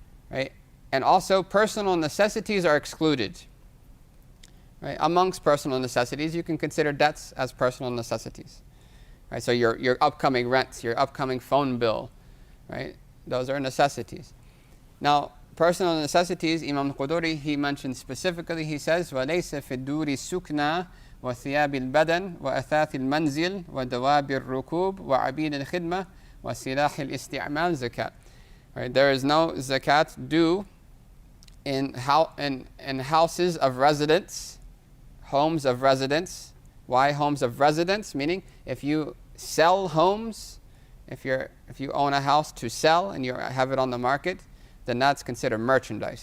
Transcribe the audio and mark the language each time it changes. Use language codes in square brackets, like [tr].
[en] Right? And also personal necessities are excluded. Right? Amongst personal necessities, you can consider debts as personal necessities. Right? So your upcoming rent, your upcoming phone bill, right? Those are necessities. Now, personal necessities, Imam Quduri, he mentions specifically, he says, [ar] وَلَيْسَ فِي الدُّورِ السُّكْنَى وَثِيَابِ الْبَدَنِ وَأَثَاثِ الْمَنْزِلِ وَدَوَابِ الرُّكُوبِ وَعَبِيدِ الْخِدْمَةِ وَسِلَاحِ الْإِسْتِعْمَالِ zakat. [en] Right? There is no zakat due in houses of residence, homes of residence. Why homes of residence? Meaning, if you sell homes, if you own a house to sell and you have it on the market, then that's considered merchandise.